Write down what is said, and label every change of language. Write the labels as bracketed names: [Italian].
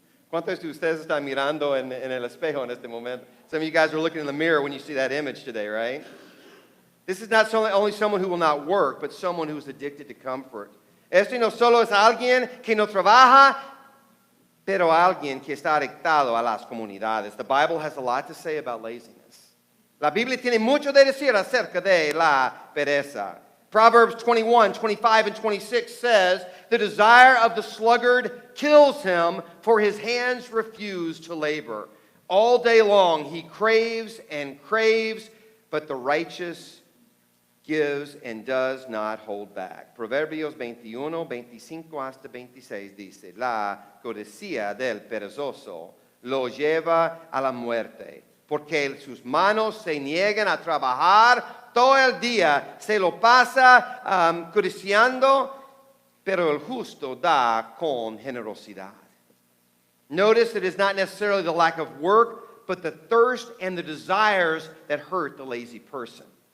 [Spanish] ¿Cuántos de ustedes están mirando en el espejo en este momento? [English] Some of you guys are looking in the mirror when you see that image today, right? This is not only someone who will not work, but someone who is addicted to comfort. [Spanish] Esto no solo es alguien que no trabaja, pero alguien que está adictado a las comunidades. [English] The Bible has a lot to say about laziness. [Spanish] La Biblia tiene mucho de decir acerca de la pereza. [English] Proverbs 21, 25, and 26 says, the desire of the sluggard kills him, for his hands refuse to labor. All day long he craves and craves, but the righteous gives and does not hold back. [Spanish] Proverbios 21, 25 hasta 26 dice, la codicia del perezoso lo lleva a la muerte, porque sus manos se niegan a trabajar todo el día, se lo pasa codiciando, pero el justo da con generosidad. [English] Notice that it is not necessarily the lack of work, but the thirst and the desires that hurt the lazy person.